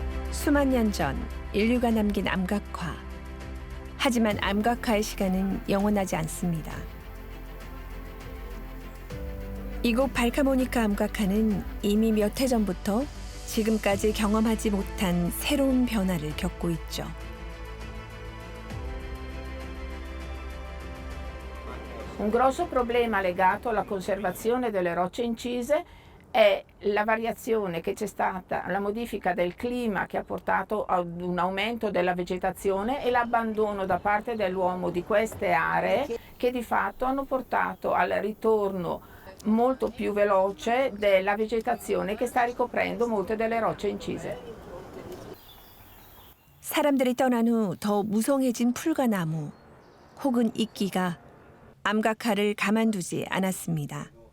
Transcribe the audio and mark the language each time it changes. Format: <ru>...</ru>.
<ko>수만 년 전 인류가 남긴 암각화. 하지만 암각화의 시간은 영원하지 않습니다. 이곳 발카모니카 암각화는 이미 몇 해 전부터 지금까지 경험하지 못한 새로운 변화를 겪고 있죠.</ko> <it>Un grosso problema legato alla conservazione delle rocce incise è la variazione che c'è stata, la modifica del clima che ha portato ad un aumento della vegetazione e l'abbandono da parte dell'uomo di queste aree che di fatto hanno portato al ritorno molto più veloce della vegetazione che sta ricoprendo molte delle rocce incise.</it> <ko>사람들이 떠난 후 더 무성해진 풀과 나무 혹은 이끼가 암각화를 가만두지 않았습니다.</ko>